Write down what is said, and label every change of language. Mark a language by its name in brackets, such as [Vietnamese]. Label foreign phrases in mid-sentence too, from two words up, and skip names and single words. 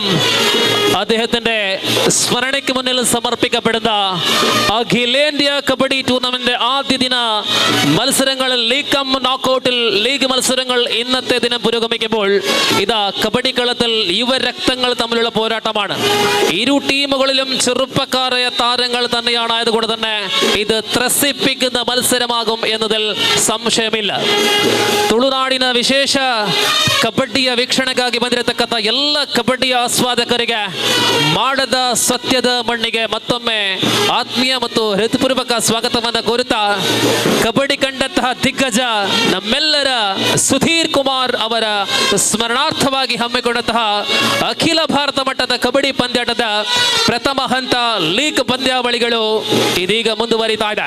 [Malayalam] അദ്ദേഹത്തിന്റെ സ്മരണയ്ക്ക് മുന്നിൽ സമർപ്പിക്കപ്പെടുന്ന അഖിലേന്ത്യാ കബഡി ടൂർണമെന്റ് ആദ്യ ദിന മത്സരങ്ങളിൽ ലീഗ് കം നോക്കൌട്ടിൽ ലീഗ് മത്സരങ്ങൾ ഇന്നത്തെ ദിനം പുരോഗമിക്കുമ്പോൾ ഇതാ കബഡി കളത്തിൽ യുവരക്തങ്ങൾ തമ്മിലുള്ള പോരാട്ടമാണ്. ഇരു ടീമുകളിലും ചെറുപ്പക്കാരായ താരങ്ങൾ തന്നെയാണ്. ആയതുകൊണ്ട് തന്നെ ഇത് ത്രസിപ്പിക്കുന്ന മത്സരമാകും എന്നതിൽ ಸಂಶಯವಿಲ್ಲ. [Kannada] ತುಳುನಾಡಿನ ವಿಶೇಷ ಕಬಡ್ಡಿಯ ವೀಕ್ಷಣೆಗಾಗಿ ಬಂದಿರತಕ್ಕಂಥ ಎಲ್ಲ ಕಬಡ್ಡಿಯ ಆಸ್ವಾದಕರಿಗೆ ಮಾಡದ ಸತ್ಯದ ಮಣ್ಣಿಗೆ ಮತ್ತೊಮ್ಮೆ ಆತ್ಮೀಯ ಮತ್ತು ಹೃತ್ಪೂರ್ವಕ ಸ್ವಾಗತವನ್ನು ಕೋರುತ್ತಾ, ಕಬಡ್ಡಿ ಕಂಡಂತಹ ದಿಗ್ಗಜ ನಮ್ಮೆಲ್ಲರ ಸುಧೀರ್ ಕುಮಾರ್ ಅವರ ಸ್ಮರಣಾರ್ಥವಾಗಿ ಹಮ್ಮಿಕೊಂಡಂತಹ ಅಖಿಲ ಭಾರತ ಮಟ್ಟದ ಕಬಡ್ಡಿ ಪಂದ್ಯಾಟದ ಪ್ರಥಮ ಹಂತ ಲೀಗ್ ಪಂದ್ಯಾವಳಿಗಳು ಇದೀಗ ಮುಂದುವರಿತಾ ಇದೆ.